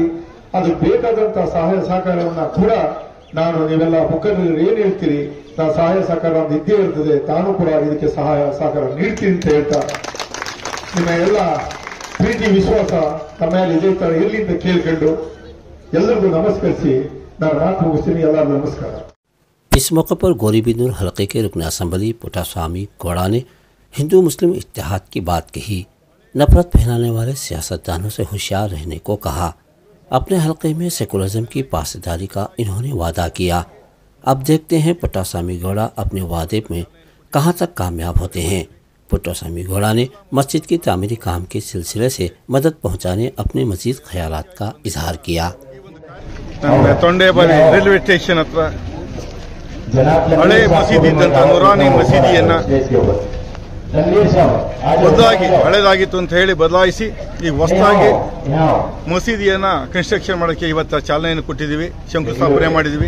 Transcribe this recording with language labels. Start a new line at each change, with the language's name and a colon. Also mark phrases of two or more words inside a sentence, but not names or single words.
Kannada: ಅದಕ್ಕೆ ಬೇಕಾದಂತಹ ಸಹಾಯ ಸಹಕಾರವನ್ನ ಕೂಡ ನಾನು, ನೀವೆಲ್ಲ ಮುಖಂಡರು ಏನ್ ಹೇಳ್ತೀರಿ, ನಾನು ಸಹಾಯ ಸಹಕಾರ ಇದ್ದೇ ಇರ್ತದೆ, ತಾನು ಕೂಡ ಇದಕ್ಕೆ ಸಹಾಯ ಸಹಕಾರ ನೀಡ್ತೀನಿ ಅಂತ ಹೇಳ್ತಾ, ನಿಮ್ಮ ಎಲ್ಲ ಪ್ರೀತಿ ವಿಶ್ವಾಸ ನಮ್ಮ ಮೇಲೆ ಇದೇ ತರ ಇರಲಿ ಅಂತ ಕೇಳ್ಕೊಂಡು ಎಲ್ಲರಿಗೂ ನಮಸ್ಕರಿಸಿ ನಾನು ಮಾತು ಮುಗಿಸ್ತೀನಿ. ಎಲ್ಲರಿಗೂ ನಮಸ್ಕಾರ.
Hindi: इस मौके पर गौरीबिदनूर हलके के रुकन असम्बली पुटास्वामी गौड़ा ने हिंदू मुस्लिम इत्तेहाद की बात कही। नफरत फैलाने वाले सियासतदानों से होशियार रहने को कहा। अपने हलके में सेकुलरिज्म की पासदारी का इन्होंने वादा किया। अब देखते हैं पुटास्वामी गौड़ा अपने वादे में कहां तक कामयाब होते हैं। पुटास्वामी गौड़ा ने मस्जिद की तामीरी काम के सिलसिले से मदद पहुंचाने अपने मजीद ख्यालात का इजहार किया।
Kannada: ತೊಂಡೇಬರಿ ರೈಲ್ವೆ ಸ್ಟೇಷನ್ ಹತ್ರ ಹಳೆ ಮಸೀದಿ ಇದ್ದಂತ ನೂರಾನಿ ಮಸೀದಿಯನ್ನ ಬದಲಾಗಿ, ಹಳೆದಾಗಿತ್ತು ಅಂತ ಹೇಳಿ ಬದಲಾಯಿಸಿ ಈ ಹೊಸದಾಗಿ ಮಸೀದಿಯನ್ನ ಕನ್ಸ್ಟ್ರಕ್ಷನ್ ಮಾಡೋಕ್ಕೆ ಇವತ್ತು ಚಾಲನೆಯನ್ನು ಕೊಟ್ಟಿದ್ದೀವಿ, ಶಂಕುಸ್ಥಾಪನೆ ಮಾಡಿದ್ದೀವಿ.